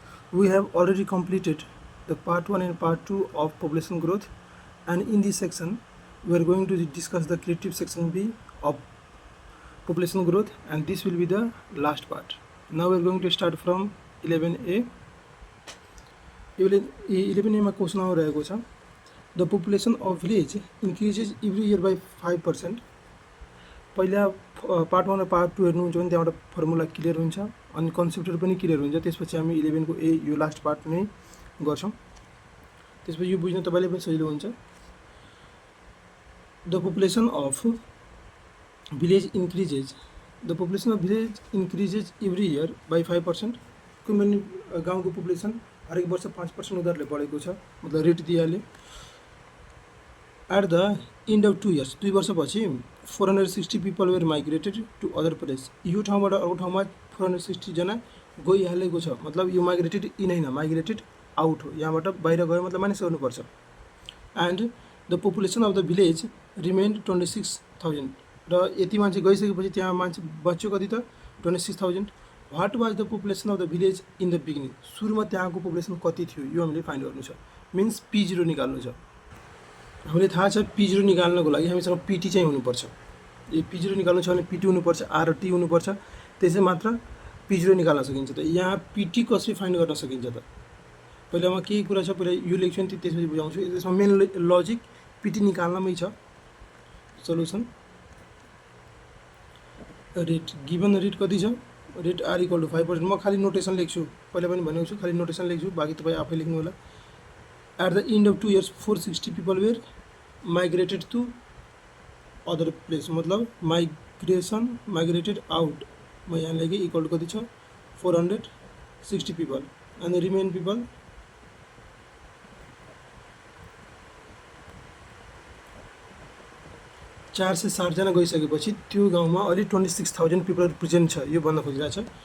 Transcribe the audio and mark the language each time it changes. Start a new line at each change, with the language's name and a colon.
English: We have already completed the part 1 and part 2 of population growth, and in this section we are going to discuss the creative section B of population growth, and this will be the last part. Now we are going to start from 11A. 11A
Nepali: मा question आइरहेको छ,
English: the population of village increases every year by 5%.
Nepali: पहिला part 1 र part 2 हेर्नुहुन्छ भने त्यहाँबाट formula clear हुन्छ अनि कन्सेप्टहरु पनि क्लियर हुन्छ। त्यसपछि हामी 11 को ए यो लास्ट पार्ट नै गर्छौं। त्यसपछि यो बुझ्न तपाईलाई पनि सजिलो हुन्छ।
English: The population of village increases. The population of village increases every year by 5%.
Nepali: कुनै गाउँको पपुलेसन हरेक वर्ष 5% उधारले बढेको छ, मतलब rate दिइहाल्यो।
English: At the end of 2 years, 2
Nepali: वर्षपछि
English: 460 people were migrated to other place.
Nepali: यो ठाउँबाट अर्को ठाउँमा 460 जना गइहालेको छ, मतलब यो माइग्रेटेड इन हैन, माइग्रेटेड आउट हो। यहाँबाट बाहिर गयो मतलब मानिस गर्नुपर्छ।
English: And the population of the village remained 26,000.
Nepali: र यति मान्छे गइसकेपछि त्यहाँ मान्छे बच्यो कति त 26,000.
English: What was the population of the village in the beginning?
Nepali: सुरुमा त्यहाँको पपुलेसन कति थियो यो हामीले फाइन्ड गर्नु छ। मिन्स P0 निकाल्नु छ। हामीले थाहा छ P0 निकाल्नको लागि हामीसँग PT चाहिँ हुनुपर्छ। यो P0 निकाल्नु छ भने PT हुनुपर्छ, R र T हुनुपर्छ, त्यसै मात्र P0 निकाल्न सकिन्छ। त यहाँ PT कसरी फाइन्ड गर्न सकिन्छ त? पहिला म के कुरा छ पहिला यो लेख्छु नि त्यसपछि बुझाउँछु। यसमा मेन लजिक PT निकाल्नमै छ। सल्युसन रेट गिवन रेट कति छ? Rate R = 5%। म खाली नोटेसन लेख्छु, पहिला पनि भनेको छु, खाली नोटेसन लेख्छु, बाकी तपाई आफै लेख्नु होला।
English: At the end of 2 years, 460 people were migrated to other place.
Nepali: मतलब
English: migrated out.
Nepali: मैं यहाँ लेके
English: equal to
Nepali: कति छ 460 people
English: and the remain people
Nepali: चार से 60 जना गइसकेपछि त्यो गाउँमा अलि 26,000 people प्रेजेन्ट छ, यो भन्न खोजिरहेको छ।